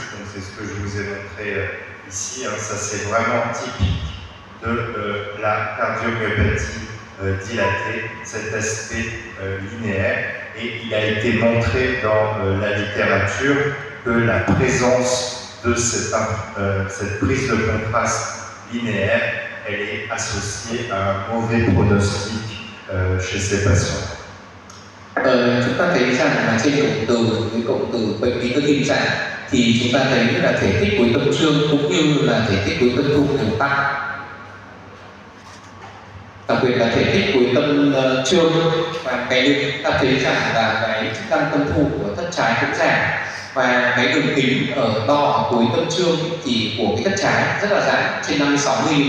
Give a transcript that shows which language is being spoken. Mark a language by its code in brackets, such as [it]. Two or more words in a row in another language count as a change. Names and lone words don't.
[fr] Donc c'est ce que je vous ai montré ici. Ça c'est vraiment typique de la cardiomyopathie dilatée, cet aspect linéaire. Et il a été montré dans la littérature que la présence de cette prise de contraste linéaire, elle est associée à un mauvais pronostic chez ces patients. [vi] Chúng ta thấy rằng là trên cụm từ bệnh lý cơ tim giãn thì chúng ta thấy là thể tích cuối tâm trương cũng như là thể tích cuối tâm thụ đều tăng. Đặc biệt là thể tích cuối tâm trương, và cái chúng ta thấy rằng là cái chức năng tâm thụ của thất trái cũng giảm, và cái đường kính ở to ở cuối tâm trương thì của cái thất trái rất là giãn, trên 56 mm.